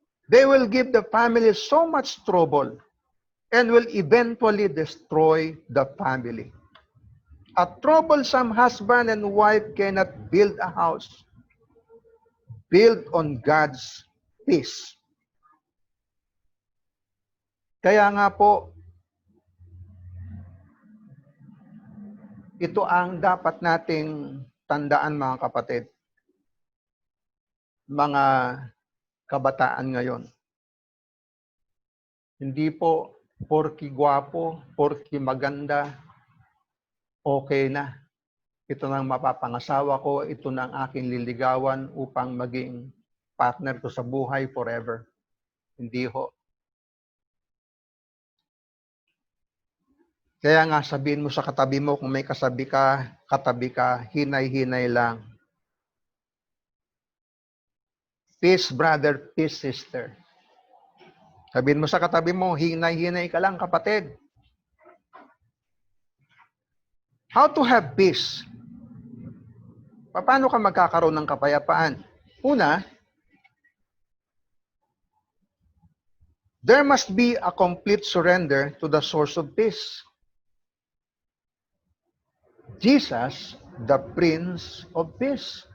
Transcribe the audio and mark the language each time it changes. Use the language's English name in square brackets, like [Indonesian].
[English] They will give the family so much trouble and will eventually destroy the family. A troublesome husband and wife cannot build a house built on God's peace. [Filipino] Kaya nga po, ito ang dapat nating tandaan, mga kapatid. Mga kabataan ngayon. Hindi po porki gwapo, porki maganda, okay na. Ito nang mapapangasawa ko, ito nang aking liligawan upang maging partner ko sa buhay forever. Hindi ho. Kaya nga sabihin mo sa katabi mo, kung may katabi ka, hinay-hinay lang. [English] Peace, brother, peace, sister. [Filipino] Sabihin mo sa katabi mo, hinay-hinay ka lang, kapatid. [English] How to have peace? [Filipino] Paano ka magkakaroon ng kapayapaan? [English] Una, there must be a complete surrender to the source of peace. Jesus, the Prince of Peace.